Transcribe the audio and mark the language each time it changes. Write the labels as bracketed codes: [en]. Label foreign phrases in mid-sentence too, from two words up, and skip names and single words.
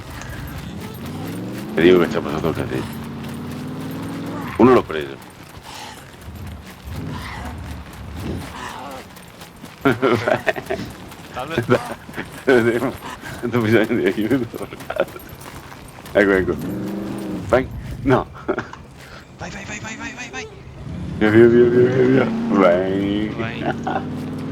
[it] E dico che ci ha passato il casino. Uno l'ho preso. Salve. Non bisogno di aiuto. Ecco, ecco. Vai. No. Vai, vai, vai, vai, vai, vai, vai. Via, via, via, via, via. Vai. Vai.